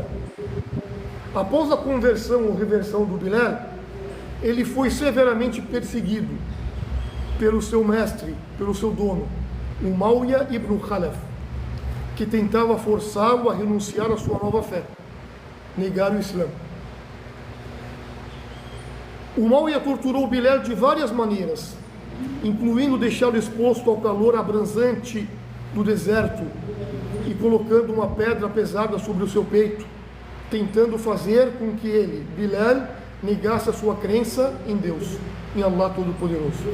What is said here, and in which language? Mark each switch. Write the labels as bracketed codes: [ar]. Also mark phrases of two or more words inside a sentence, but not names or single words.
[pt] Após a conversão ou reversão do Bilal, ele foi severamente perseguido pelo seu mestre, pelo seu dono, Umayya ibn Khalaf, que tentava forçá-lo a renunciar à sua nova fé, negar o Islã. Umayya torturou Bilal de várias maneiras, incluindo deixá-lo exposto ao calor abrasante do deserto e colocando uma pedra pesada sobre o seu peito, tentando fazer com que ele, Bilal, negasse a sua crença em Deus, em Allah Todo-Poderoso.